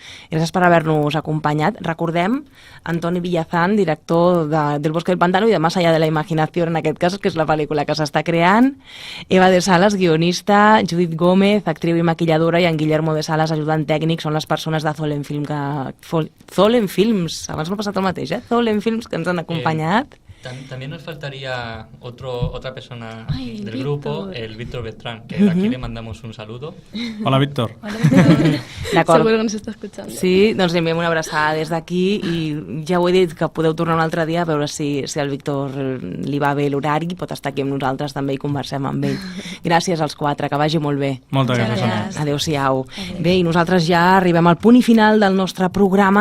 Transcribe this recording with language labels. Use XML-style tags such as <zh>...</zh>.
<ca>Gràcies per haver-nos acompanyat. Recordem, Antoni Villazán, director del Bosque del Pantano i de Más allá de la imaginación, en aquest cas, que és la pel·lícula que s'està creant, Eva de Salas, guionista, Judit Gómez, actriu i maquilladora, i en Guillermo de Salas, ajudant tècnic, són les persones de Zolen Films, abans m'ha passat el mateix, Zolen Films, que ens han acompanyat.</ca> <es>También nos faltaría otra persona Ay, del Víctor. grupo, el Víctor Beltrán, que de aquí le mandamos un saludo. Hola, Víctor.</es> <ca>D'acord.</ca> <es>Seguro que nos está escuchando.</es> <ca>Sí, doncs li enviem una abraçada des d'aquí i ja ho he dit, que podeu tornar un altre dia a veure si al Víctor li va bé l'horari, pot estar aquí amb nosaltres també i conversem amb ell. Gràcies als quatre, que vagi molt bé. Moltes</ca> <es>Muchas</es> <ca>gràcies.</ca> <es>gracias.</es> <ca>Adéu-siau. Bé, i nosaltres ja arribem al punt i final del nostre programa.</ca>